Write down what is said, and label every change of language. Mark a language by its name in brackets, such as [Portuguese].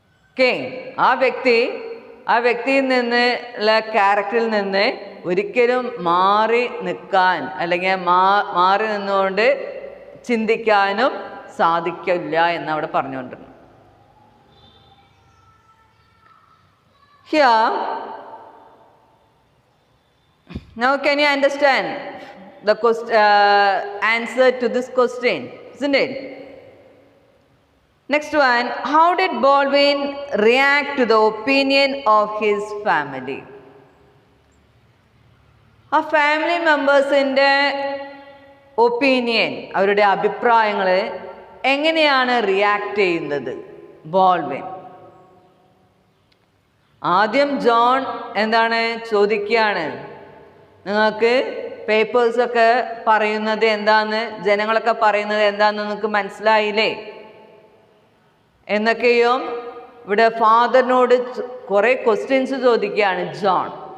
[Malayalam] Okay, ആ വ്യക്തിയിൽ നിന്നുള്ള ക്യാരക്ടറിൽ നിന്ന് ഒരിക്കലും മാറി നിൽക്കാൻ അല്ലെങ്കിൽ മാറി നിന്നുകൊണ്ട് ചിന്തിക്കാനും സാധിക്കില്ല എന്ന് അവിടെ പറഞ്ഞുകൊണ്ടിരുന്നു. [English] Here, now can you understand the answer to this question, isn't it? Next one, how did Baldwin react to the opinion of his family? [Malayalam] ആ ഫാമിലി മെമ്പേഴ്സിൻ്റെ ഒപ്പീനിയൻ, അവരുടെ അഭിപ്രായങ്ങൾ എങ്ങനെയാണ് റിയാക്ട് ചെയ്യുന്നത് ബോൾവിൻ? ആദ്യം ജോൺ എന്താണ് ചോദിക്കുകയാണ്, നിങ്ങൾക്ക് പേപ്പേഴ്സൊക്കെ പറയുന്നത് എന്താന്ന്, ജനങ്ങളൊക്കെ പറയുന്നത് എന്താന്ന് നിങ്ങൾക്ക് മനസ്സിലായില്ലേ എന്നൊക്കെയും ഇവിടെ ഫാദറിനോട് കുറെ ക്വസ്റ്റ്യൻസ് ചോദിക്കുകയാണ് ജോൺ.